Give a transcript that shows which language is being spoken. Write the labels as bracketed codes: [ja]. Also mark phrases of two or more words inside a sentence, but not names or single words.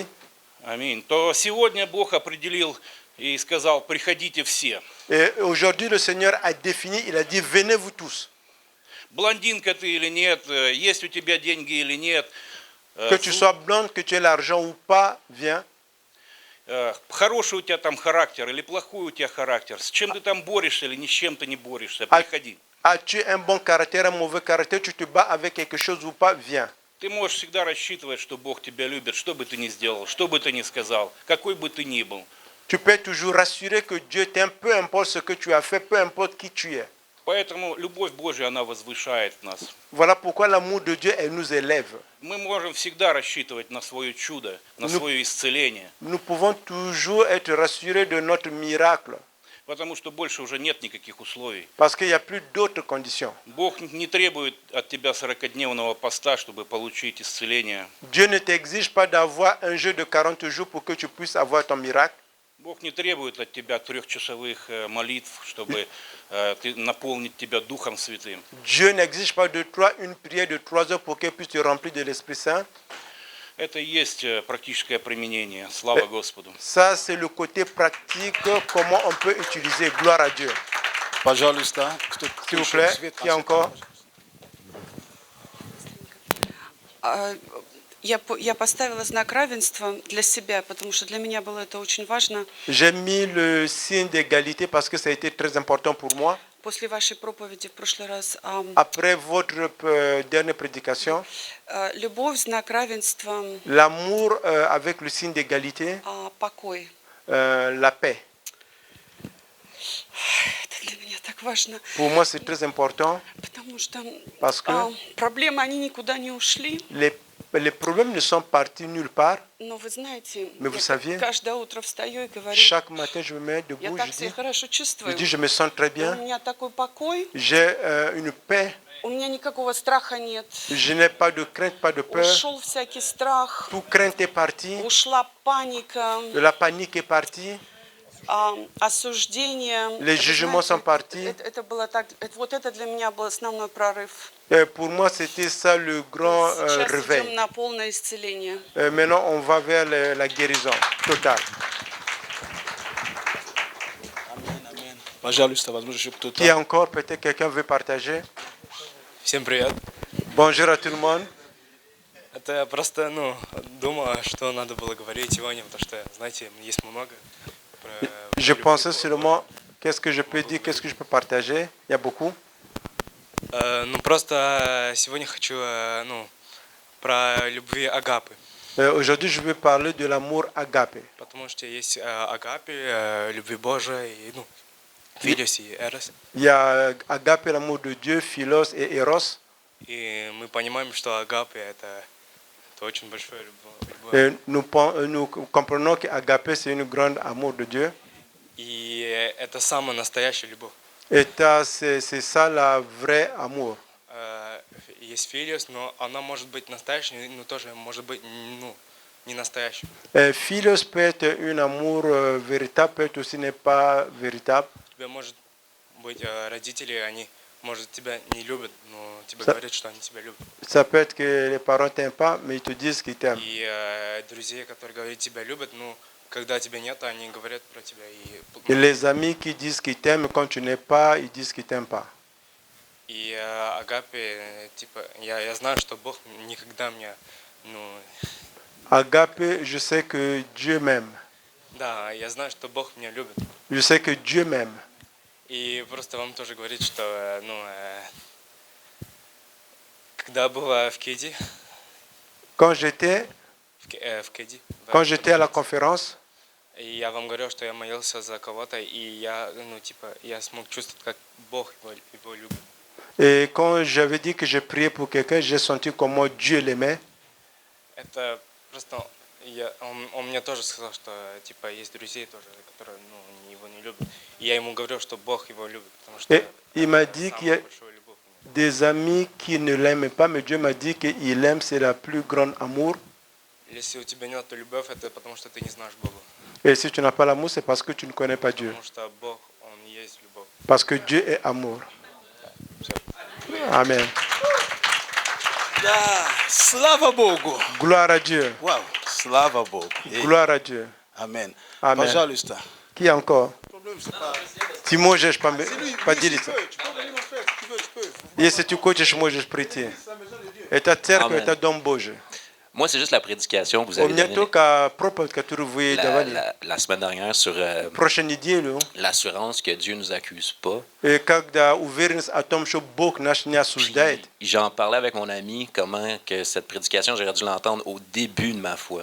[ru] аминь, то сегодня Бог определил и сказал, приходите все. [fr] et aujourd'hui le Seigneur a défini, il a dit, venez vous tous. [ru] Блондинка ты или нет, есть у тебя деньги или нет, [fr] Que tu sois blonde, que tu aies l'argent ou pas, viens. [ru] хороший у тебя там характер или плохой у тебя характер, с чем ты там борешься или ни с чем ты не борешься, приходи. [fr] As-tu un bon caractère, un mauvais caractère, tu te bats avec quelque chose ou pas, viens. [ru] Ты можешь всегда рассчитывать, что Бог тебя любит, что бы ты ни сделал, что бы ты ни сказал, какой бы ты ни был. [fr] Tu peux toujours rassurer que Dieu t'aime, peu importe ce que tu as fait, peu importe qui tu es. [ru] Поэтому любовь Божья, она возвышает нас. [fr] Voilà pourquoi l'amour de Dieu, elle nous élève. [ru] Мы можем всегда рассчитывать на свое чудо, на свое исцеление, [fr] Nous pouvons toujours être rassurés de notre miracle, [ru] потому что больше уже нет никаких условий. [fr] parce qu'il n'y a plus d'autres conditions. [ru] Бог не требует от тебя 40-дневного поста, чтобы получить исцеление. [fr] Dieu ne t'exige pas d'avoir un jeu de 40 jours pour que tu puisses avoir ton miracle. [ru] Бог не требует от тебя 3-часовых молитв, чтобы наполнить тебя Духом Святым. [fr] Dieu n'exige pas de toi une prière de 3 heures pour qu'elle puisse te remplir de l'Esprit Saint. [ru] Это и есть практическое применение. Слава Господу. [fr] Ça, c'est le côté pratique, comment on peut utiliser. Gloire à Dieu. [ru] Пожалуйста, [fr] S'il vous plaît, qui encore? [ru] Я поставила знак равенства для себя, потому что для меня было это очень важно. [fr] J'ai mis le signe d'égalité parce que ça a été très important pour moi. [ru] После вашей проповеди в прошлый раз [fr] Après votre dernière prédication, [ru] любовь, знак равенства, [fr] l'amour avec le signe d'égalité, [ru] покой. [fr] la paix. [ru] Это для меня так важно, [fr] Pour moi, c'est très important [ru] потому что [fr] parce que [ru] проблемы, они никуда не ушли. [fr] les problèmes ne sont partis nulle part. [ru] Но вы знаете, [fr] Mais vous saviez, [ru] каждое утро встаю и говорю, [fr] chaque matin, je me mets [ru] я [fr] debout, [ru] так [fr] je [ru] себя [fr] dis, [ru] хорошо чувствую. [fr] je me sens très [ru] У [fr] bien. [ru] меня такой покой, [fr] J'ai une paix. [ru] у меня никакого страха нет. [fr] Je n'ai pas de crainte, pas de peur. [ru] Ушел всякий страх, [fr] Toute crainte est partie. [ru] ушла паника, [fr] La panique est partie. [ru] осуждение. [fr] Les jugements sont partis. [ru] Это было так, вот это для меня был основной прорыв. [fr] Pour moi, c'était ça le grand [ru] Сейчас идем [fr] réveil. [ru] на полное исцеление. [fr] Maintenant, on va vers la guérison totale. [ru] Пожалуйста, возможно, еще кто-то. [fr] Qui encore, peut-être quelqu'un veut partager? [ru] Всем привет. [fr] Bonjour à tout le monde. [ru] Это я просто, думаю, что надо было говорить сегодня, потому что, знаете, есть много. [fr] Je pensais seulement, qu'est-ce que je peux dire, qu'est-ce que je peux partager? Il y a beaucoup. [ru] Просто сегодня хочу, про любви агапы. [fr] Aujourd'hui, je vais parler de l'amour agapé. [ru] Потому что есть агапе, любви Божией, и, филос и эрос. [fr] Il y a agapé, l'amour de Dieu, philos et eros. [ru] И мы понимаем, что агапе это очень большое любовь. [fr] Et nous comprenons qu'agapé, c'est une grande amour de Dieu. [ru] И это самая настоящая любовь. [fr] Et c'est ça la vraie amour. [ru] Есть филос, но она может быть настоящей, но тоже может быть, не настоящей. [fr] Philos peut être un amour véritable, peut être aussi n'est pas véritable. [ru] У тебя может быть родители, они, может, тебя не любят, но тебе говорят, что они тебя любят. [fr] Ça peut être que les parents t'aiment pas, mais ils te disent qu'ils t'aiment. [ru] И друзья, которые говорят, тебя любят, когда тебя нет, они говорят про тебя. [fr] Et les amis qui disent qu'ils t'aiment, quand tu n'es pas, ils disent qu'ils t'aiment pas. [ru] И агапе, я знаю, что Бог никогда меня, [fr] Agape, je sais que Dieu m'aime. [ru] Да, я знаю, что Бог меня любит. [fr] Je sais que Dieu m'aime. [ru] И просто вам тоже говорить, что, когда была в Кеди, [fr] Quand j'étais [ru] в Кеди, [fr] Quand j'étais à la conférence, [ru] и я вам говорил, что я молился за кого-то, и я, я смог чувствовать, как Бог его любит. [fr] et quand j'avais dit que j'ai prié pour quelqu'un, j'ai senti comment Dieu l'aimait. [ru] Это просто, он мне тоже сказал, что, есть друзей тоже, которые, его не любят. И я ему говорил, что Бог его любит, потому что [fr] Et il m'a dit qu'il y a [ru] самая большая любовь у него. [fr] des amis qui ne l'aiment pas, mais Dieu m'a dit qu'il aime, c'est la plus grande amour. [ru] Если у тебя нет любовь, это потому что ты не знаешь Бога. [fr] Et si tu n'as pas l'amour, c'est parce que tu ne connais pas Dieu. [ru] Потому что Бог, Он есть любовь. [fr] Parce que Dieu est amour. Amen. [ru] Да, слава Богу. [fr] Gloire à Dieu. [ru] Вау, слава Богу. [fr] Gloire à Dieu. [ru] Амен. [fr] Amen. [ru] Пожалуйста. [fr] Qui encore? [ru] Ты можешь поделиться. Если ты хочешь, можешь прийти. Это церковь, [fr] Amen. [ru] это Дом Божий. [fr] Moi, c'est juste la prédication que vous [ru] У [fr] avez [ru] меня [fr] donnée [ru] только проповедь, которую вы давали [fr] la semaine dernière sur [ru] прошлой неделю, [fr] l'assurance que Dieu nous accuse pas. [ru] и когда уверенность о том, что Бог нас не осуждает. [fr] J'en parlais avec mon ami comment que cette prédication, j'aurais dû l'entendre au début de ma foi.